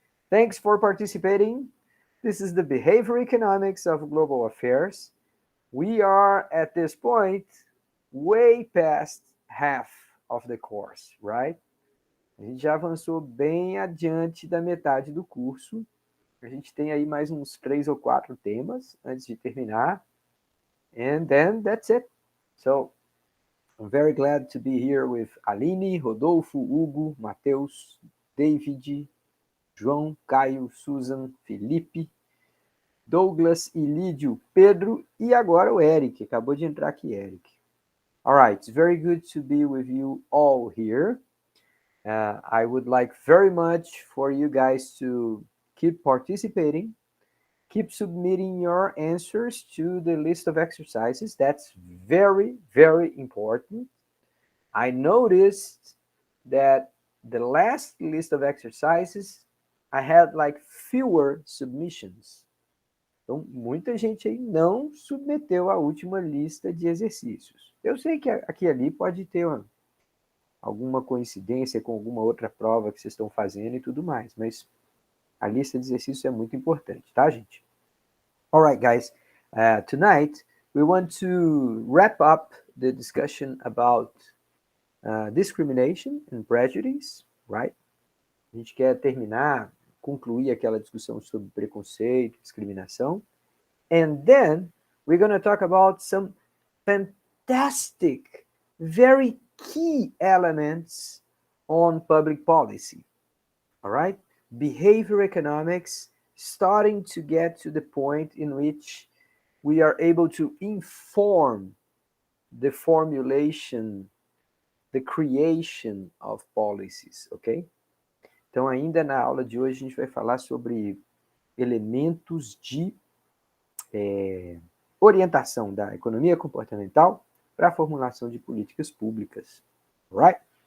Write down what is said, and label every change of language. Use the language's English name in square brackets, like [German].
[English] Thanks for participating. This is the Behavior Economics of Global Affairs. We are at this point way past half of the course, right? [Portuguese] A gente já avançou bem adiante da metade do curso. A gente tem aí mais uns 3 ou 4 temas antes de terminar. [English] And then that's it. So, I'm very glad to be here with Aline, Rodolfo, Hugo, Matheus, David, João, Caio, Susan, Felipe, Douglas, Ilídio, Pedro [Portuguese] e agora o [English] Eric. [Portuguese] Acabou de entrar aqui, Eric. [English] All right, it's very good to be with you all here. I would like very much for you guys to keep participating. Keep submitting your answers to the list of exercises. That's very, very important. I noticed that the last list of exercises, I had like fewer submissions. [Portuguese] Então, muita gente aí não submeteu a última lista de exercícios. Eu sei que aqui e ali pode ter alguma coincidência com alguma outra prova que vocês estão fazendo e tudo mais, mas a lista de exercícios é muito importante, tá, gente? [English] All right, guys. Tonight, we want to wrap up the discussion about discrimination and prejudice, right? [Portuguese] A gente quer terminar, concluir aquela discussão sobre preconceito, discriminação. [English] And then, we're going to talk about some fantastic, very key elements on public policy, all right? Behavior economics, starting to get to the point in which we are able to inform the formulation, the creation of policies, ok? [Portuguese] Então, ainda na aula de hoje, a gente vai falar sobre elementos de orientação da economia comportamental para a formulação de políticas públicas, right?